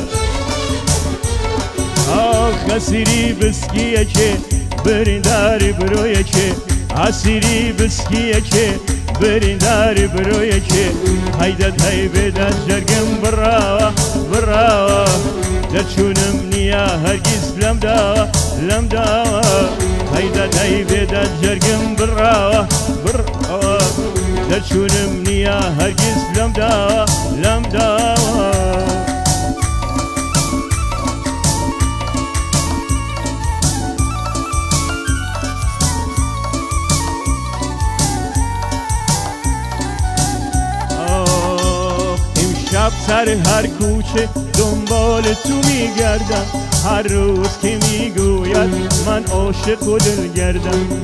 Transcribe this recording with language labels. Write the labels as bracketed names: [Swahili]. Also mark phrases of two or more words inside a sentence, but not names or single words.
[Central Kurdish] ئەسیری بسکیەکێ برینداری برۆیەکێ ئاسیری بسکیەکێ برینداری برۆیەکێ هەیدەت هەی بێدات جەرگم بڕاوە دەرچوونم نییە هەرگیز لەم داوە هەیدەت هەی بێدات جەرگم بڕاوە دەرچوونم نییە هەرگیز لەم داوە [Persian] شب سر هر کوچه دنبال تو میگردم هر روز که میگوید من عاشق و دلگردم